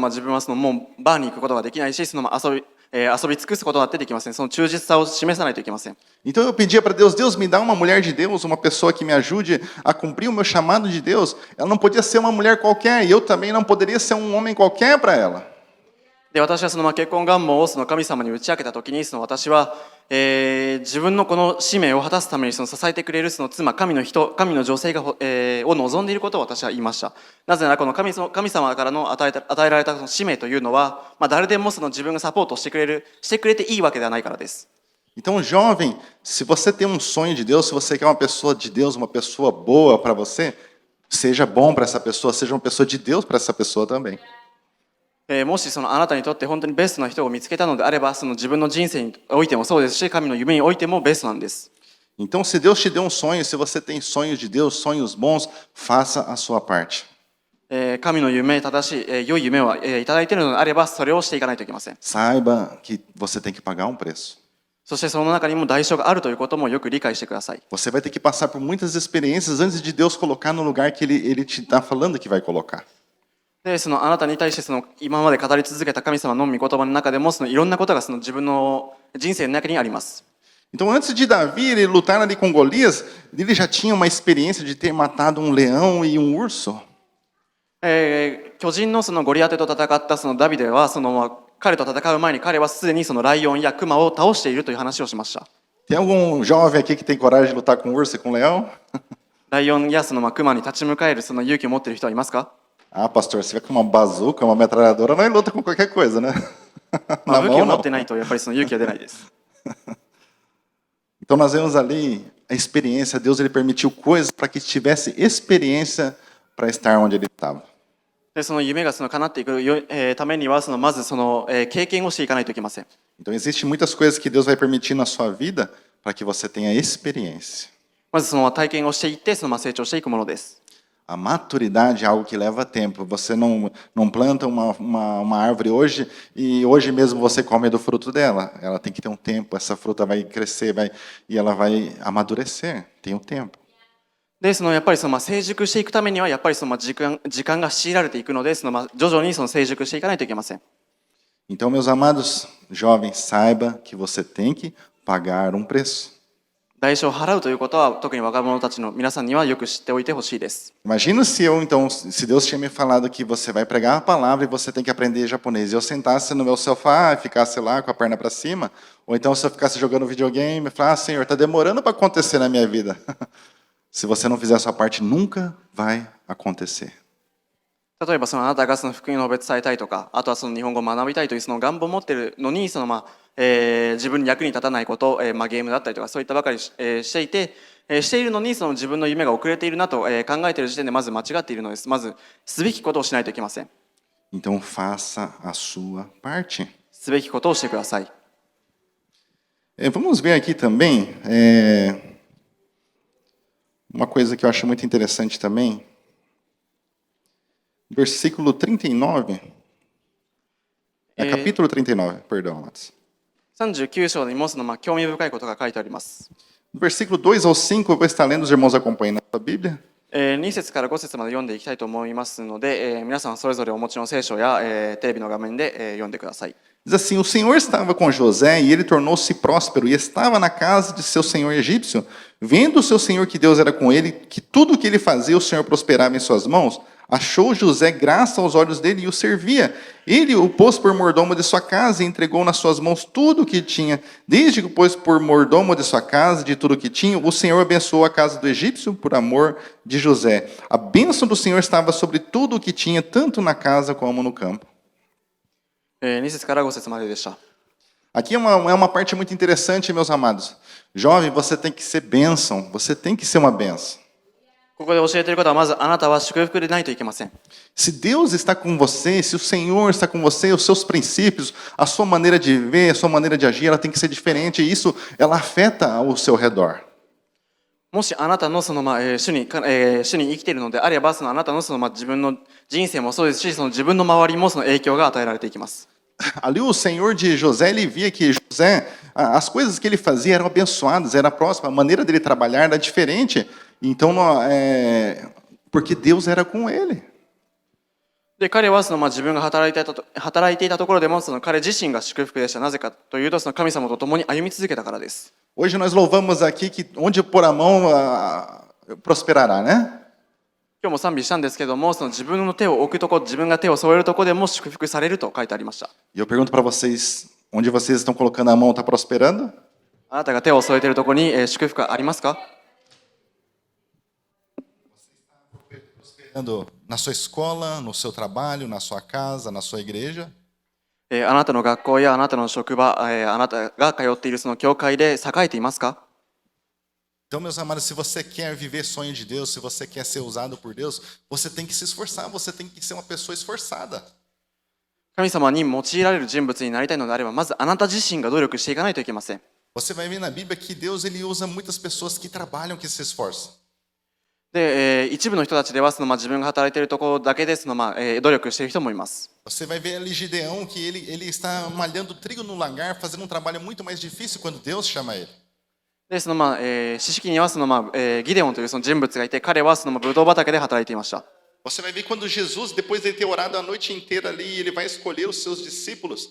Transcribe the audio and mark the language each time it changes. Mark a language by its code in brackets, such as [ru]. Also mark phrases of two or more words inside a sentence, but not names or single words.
[ja] 例えば結婚したら自分はもうバーに行くことができないし遊び尽くすことが出てきますね。その忠実さを示さないといけません。 [pt] Então eu pedia para Deus, Deus me dá uma mulher de Deus, uma pessoa que me ajude a cumprir o meu chamado de Deus. Ela não podia ser uma mulher qualquer e eu também não poderia ser um homem qualquer para ela. [ja] で、私はその結婚願望をその神様に打ち明けたときに、その私は、自分のこの使命を果たすためにその支えてくれるその妻、神の女性が、を望んでいることを私は言いました。なぜならこの神様からの与えられたその使命というのは、誰でもその自分がサポートしてくれていいわけではないからです。 [pt] Então, jovem, se você tem um sonho de Deus, se você quer uma pessoa de Deus, uma pessoa boa para você, seja bom para essa pessoa, seja uma pessoa de Deus para essa pessoa também. [ja] もしそのあなたにとって本当にベストな人を見つけたのであれば、その自分の人生においてもそうですし、神の夢においてもベストなんです。 [pt] Então, se Deus te deu um sonho, se você tem sonhos de Deus, sonhos bons, faça a sua parte. [ja] 神の夢、正しい、良い夢をいただいているのであれば、それをしていかないといけません。 [pt] Saiba que você tem que pagar um preço. [ja] そしてその中にも代償があるということもよく理解してください。 [pt] Você vai ter que passar por muitas experiências antes de Deus colocar no lugar que Ele te está falando que vai colocar. [ja] で、そのあなたに対してその今まで語り続けた神様の御言葉の中でも、そのいろんなことがその自分の人生の中にあります。 [pt] Então, antes de Davi ele lutar ali com Golias, ele já tinha uma experiência de ter matado um leão e um urso. [ja] 巨人のそのゴリアテと戦ったそのダビデは、その彼と戦う前に彼はすでにそのライオンやクマを倒しているという話をしました。 [pt] Tem algum jovem aqui que tem coragem de lutar com urso e com leão? [ja] ライオンやそのクマに立ち向かえるその勇気を持っている人はいますか？ [pt] Ah, pastor, você vai com uma bazuca, uma metralhadora, não luta com qualquer coisa, né? [ja] 武器 mão, を持 não. ってないとやっぱりその勇気は出ないです。 [pt] Então nós vemos ali a experiência, Deus ele permitiu coisas para que tivesse experiência para estar onde ele estava. [ja] で、その夢がその叶っていくためには、そのまずその経験をしていかないといけません。 [pt] Então existem muitas coisas que Deus vai permitir na sua vida para que você tenha experiência. [ja] まずその体験をしていって、その成長していくものです。 [pt] A maturidade é algo que leva tempo. Você não planta uma árvore hoje e hoje mesmo você come do fruto dela. Ela tem que ter um tempo. Essa fruta vai crescer e ela vai amadurecer. Tem um tempo. [ja] で、そのやっぱりその成熟していくためには、やっぱりその時間が強いられていくので、その徐々にその成熟していかないといけません。 [pt] Então, meus amados jovens, saiba que você tem que pagar um preço. [ja] 代償を払うということは、特に若者たちの皆さんにはよく知っておいてほしいです。 [pt] Imagina se eu, então, se Deus tinha me falado que você vai pregar a palavra e você tem que aprender japonês, e eu sentasse no meu sofá e ficasse lá com a perna para cima, ou então se eu ficasse jogando videogame e falasse, Senhor, está demorando para acontecer na minha vida. Se você não fizer a sua parte, nunca vai acontecer. [ja] 例えばそのあなたがその福音を伝えたいとか、あとはその日本語を学びたいというその願望を持っているのに、その自分に役に立たないこと、ゲームだったりとかそういったばかりしていて、しているのにその自分の夢が遅れているなと考えている時点でまず間違っているのです。まずすべきことをしないといけません。 [pt] Então faça a sua parte. [ja] すべきことをしてください。 [pt] Vamos ver aqui também uma coisa que eu acho muito interessante também. Versículo 39. Capítulo 39, perdão, Matos. [ja] 39 章にもその興味深いことが書いてあります。 [pt] Do versículo 2 ao 5, eu vou estar lendo, os irmãos acompanhando a sua Bíblia. [ja] 2 節から5節まで読んでいきたいと思いますので、皆さんそれぞれお持ちの聖書やテレビの画面で読んでください。 [pt] Diz assim, o Senhor estava com José e ele tornou-se próspero e estava na casa de seu senhor egípcio. Vendo o seu senhor que Deus era com ele, que tudo o que ele fazia o Senhor prosperava em suas mãos, achou José graça aos olhos dele e o servia. Ele o pôs por mordomo de sua casa e entregou nas suas mãos tudo o que tinha. Desde que o pôs por mordomo de sua casa, de tudo o que tinha, o Senhor abençoou a casa do egípcio por amor de José. A bênção do Senhor estava sobre tudo o que tinha, tanto na casa como no campo. [ja] 2 節から5節まででした。 [pt] Aqui é uma parte muito interessante, meus amados. Jovem, você tem que ser bênção. Você tem que ser uma bênção. [ja] ここで教えていることは、まずあなたは祝福でないといけません。 [pt] Se Deus está com você, se o Senhor está com você, os seus princípios, a sua maneira de viver, a sua maneira de agir, ela tem que ser diferente. E isso, ela afeta o seu redor. [ja] もしあなたのその主に生きているのであれば、そのあなたのその自分の人生もそうですし、その自分の周りもその影響が与えられていきます。 [pt] Ali o Senhor de José, ele via que José, as coisas que ele fazia eram abençoadas, era próxima, a maneira dele trabalhar era diferente. Então, porque Deus era com ele. [ja] で、彼は自分が働いていたところでも彼自身が祝福でした。なぜかというと、神様と共に歩み続けたからです。 [pt] Hoje nós louvamos aqui que onde pôr a mão prosperará, né? [ja] 今日も賛美したんですけども、自分の手を置くところ、自分が手を添えるところでも祝福されると書いてありました。 [pt] E eu pergunto para vocês, onde vocês estão colocando a mão, está prosperando? [ja] あなたが手を添えているところに祝福がありますか？ [pt] Na sua escola, no seu trabalho, na sua casa, na sua igreja? [ja] あなたの学校やあなたの職場、あなたが通っているその教会で栄えていますか？ [pt] Então, meus amados, se você quer viver sonho de Deus, se você quer ser usado por Deus, você tem que se esforçar, você tem que ser uma pessoa esforçada. [ja] 神様に用いられる人物になりたいのであれば、まずあなた自身が努力していかないといけません。 [pt] Você vai ver na Bíblia que Deus ele usa muitas pessoas que trabalham, que se esforçam. [ja] で、一部の人たちでは自分が働いているところだけで努力している人もいます。 [pt] Você vai ver ali Gideão que ele está malhando trigo no lagar, fazendo um trabalho muito mais difícil quando Deus chama ele. [ja] で、詩式にはギデオンというその人物がいて、彼はブドウ畑で働いていました。 [pt] Você vai ver quando Jesus, depois de ter orado a noite inteira ali, ele vai escolher os seus discípulos.